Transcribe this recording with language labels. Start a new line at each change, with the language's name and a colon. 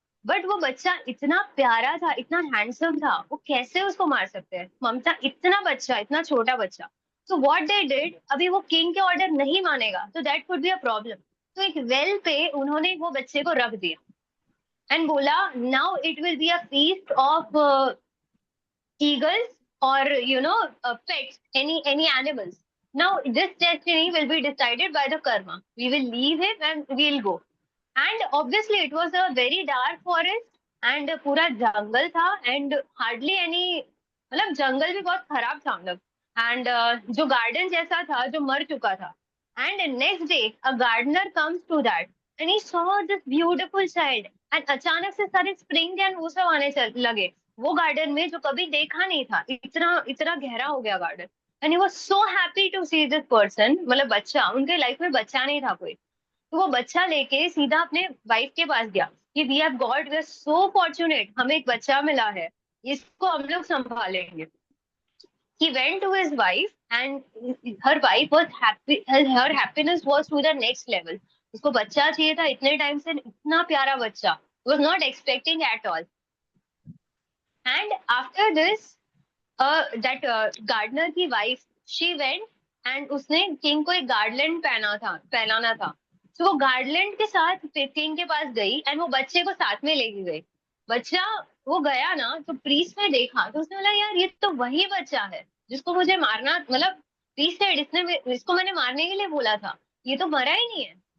Hindi: But वो बच्चा इतना प्यारा था, इतना हैंडसम था, वो कैसे उसको मार सकते हैं? ममता इतना बच्चा, इतना छोटा बच्चा.
English: So what they did,
Hindi: अभी वो किंग के ऑर्डर नहीं मानेगा,
English: so that could be a problem.
Hindi: तो एक वेल पे उन्होंने वो बच्चे को रख दिया एंड बोला
English: now it will be a feast of eagles or pets, any animals. Now this destiny will be decided by the karma. We will leave him and we'll go. And obviously it was a very dark forest
Hindi: and पूरा जंगल था and hardly any, मतलब जंगल भी बहुत खराब था मतलब, and जो garden जैसा था जो मर चुका था.
English: And next day a gardener comes to that and he saw this beautiful child and
Hindi: अचानक से सारे
English: spring and वो सब आने लगे वो गार्डन में जो कभी देखा नहीं था.
Hindi: इतना इतना गहरा हो गया garden.
English: And he was so happy to see this person,
Hindi: मतलब बच्चा, उनके लाइफ में बच्चा नहीं था कोई. तो वो बच्चा लेके सीधा अपने वाइफ के पास गया कि
English: we have got, we are so fortunate,
Hindi: हमें एक बच्चा मिला है, इसको हम लोग संभालेंगे.
English: He went to his wife and her wife was happy, her happiness was to the next level.
Hindi: उसको बच्चा चाहिए था इतने टाइम से, इतना प्यारा बच्चा,
English: was not expecting at all. And after this that gardener की wife, she went and
Hindi: उसने किंग को एक गार्डलैंड पहनाना था. तो वो गार्डलैंड के साथ किंग के पास गई एंड वो बच्चे को साथ में लेके गई. बच्चा वो गया ना तो प्रीस्ट ने देखा तो उसने बोला यार ये तो वही बच्चा है जिसको मुझे मारना, मतलब प्रीस्ट ने इसको मैंने मारने के लिए बोला था, ये तो मरा ही नहीं है.